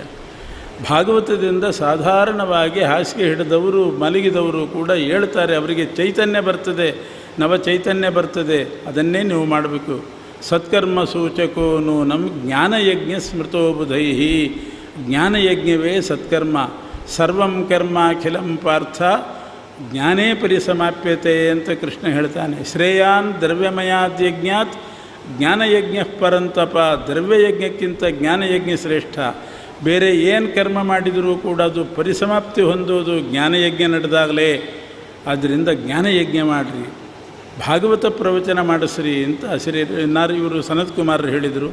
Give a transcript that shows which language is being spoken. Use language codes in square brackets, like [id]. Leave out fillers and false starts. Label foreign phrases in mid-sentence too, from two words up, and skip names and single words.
[kn] ಭಾಗವತದಿಂದ ಸಾಧಾರಣವಾಗಿ ಹಾಸಿಗೆ ಹಿಡಿದವರು ಮಲಗಿದವರು ಕೂಡ ಹೇಳ್ತಾರೆ. ಅವರಿಗೆ ಚೈತನ್ಯ ಬರ್ತದೆ, ನವ ಚೈತನ್ಯ ಬರ್ತದೆ. ಅದನ್ನೇ ನೀವು ಮಾಡಬೇಕು. [sa] ಸತ್ಕರ್ಮ ಸೂಚಕೋನು ನಮ್ಮ ಜ್ಞಾನಯಜ್ಞ ಸ್ಮೃತೋ ಬುಧೈಹಿ. [kn] ಜ್ಞಾನಯಜ್ಞವೇ ಸತ್ಕರ್ಮ. [sa] ಸರ್ವಂ ಕರ್ಮ ಅಖಿಲಂ ಪಾರ್ಥ ಜ್ಞಾನೇ ಪರಿಸಮಾಪ್ಯತೆ [kn] ಅಂತ ಕೃಷ್ಣ ಹೇಳ್ತಾನೆ. [sa] ಶ್ರೇಯಾನ್ ದ್ರವ್ಯಮಯಾದ್ಯಜ್ಞಾತ್ ಜ್ಞಾನಯಜ್ಞ ಪರಂತಪ. [kn] ದ್ರವ್ಯಯಜ್ಞಕ್ಕಿಂತ ಜ್ಞಾನಯಜ್ಞ ಶ್ರೇಷ್ಠ. ಬೇರೆ ಏನು ಕರ್ಮ ಮಾಡಿದರೂ ಕೂಡ ಅದು ಪರಿಸಮಾಪ್ತಿ ಹೊಂದೋದು ಜ್ಞಾನಯಜ್ಞ ನಡೆದಾಗಲೇ. ಆದ್ದರಿಂದ ಜ್ಞಾನಯಜ್ಞ ಮಾಡಿರಿ, ಭಾಗವತ ಪ್ರವಚನ ಮಾಡಿಸ್ರಿ ಅಂತ ಇವರು ಸನತ್ ಕುಮಾರರು ಹೇಳಿದರು.